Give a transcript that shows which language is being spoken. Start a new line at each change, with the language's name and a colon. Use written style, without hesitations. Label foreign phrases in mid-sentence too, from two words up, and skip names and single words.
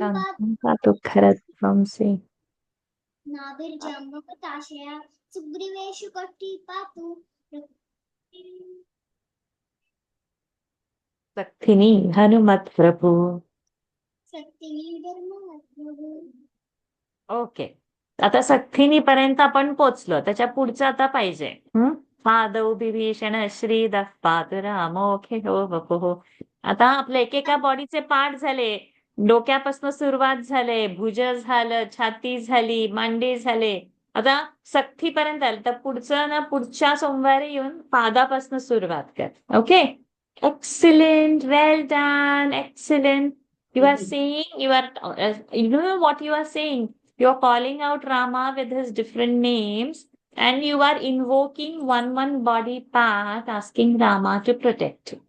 Sanskrit: पातु खरत्वंसि नाभिर्जम्बुकटाश्रया सुग्रीवेषु कटी पातु सक्थिनी हनुमत प्रभु. सक्तिनी धर्मप्रभु.
Marathi: ओके, आता सक्थिनी पर्यंत आपण पोचलो. त्याच्या पुढचं आता पाहिजे.
Sanskrit: पादौ विभीषण श्रीदः पातु रामोखे हो बपुः.
Marathi: आता आपल्या एकेका
English: bodyche part
Marathi: झाले. डोक्यापासून सुरुवात झाले, भुज झालं, छाती झाली, मांडी झाले. आता सक्तीपर्यंत आलं तर पुढचं ना पुढच्या सोमवारी येऊन पादापासून सुरुवात कर. ओके,
English: excellent, well done, excellent. You are saying, you know what you are saying. You are calling out Rama with his different names and you are invoking one body part, asking Rama to protect you.